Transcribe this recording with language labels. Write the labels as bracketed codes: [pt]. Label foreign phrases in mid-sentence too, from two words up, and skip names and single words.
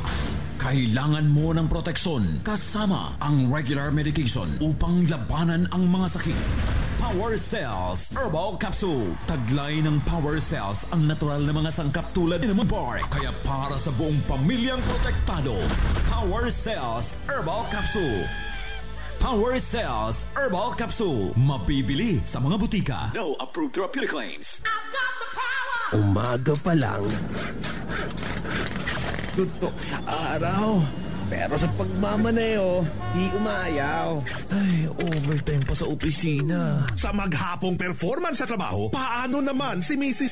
[tl] Kailangan mo ng proteksyon kasama ang [en] regular medication [tl] upang labanan ang mga sakit. Power Cells Herbal Capsule. Taglay ng Power Cells ang natural na mga sangkap tulad ng bark. Kaya para sa buong pamilyang protektado, Power Cells Herbal Capsule. Power Cells Herbal Capsule. Mabibili sa mga butika. [en] No approved therapeutic claims. [tl] Umaga pa lang, tutok sa araw. Pero sa pagmamaneho, di umayaw. Ay, overtime pa sa opisina. Sa maghapong performance sa trabaho, paano naman si Mrs.